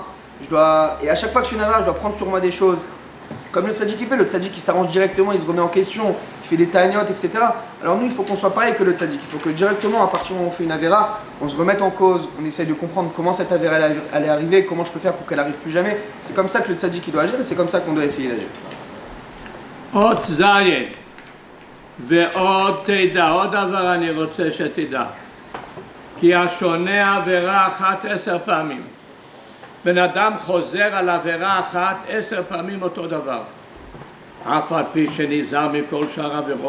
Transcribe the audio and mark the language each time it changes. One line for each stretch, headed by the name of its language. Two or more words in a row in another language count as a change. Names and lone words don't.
French: Et à chaque fois que je fais une avéra, je dois prendre sur moi des choses. Comme le tzaddik le tzaddik il s'arrange directement, il se remet en question, il fait des ta'aniyot, etc. Alors nous il faut qu'on soit pareil que le tzaddik, il faut que directement à partir du moment où on fait une avéra, on se remette en cause, on essaye de comprendre comment cette avéra elle est arrivée, comment je peux faire pour qu'elle arrive plus jamais. C'est comme ça que le tzaddik il doit agir et c'est comme ça qu'on doit essayer d'agir.
Hebrew: אות זין ועוד תדע, עוד דבר אני רוצה שתדע, כי השונה עבירה אחת 10 פעמים. בן אדם חוזר על עבירה אחת 10 פעמים אותו דבר. אף על פי שנזהר מכל שאר עבירות.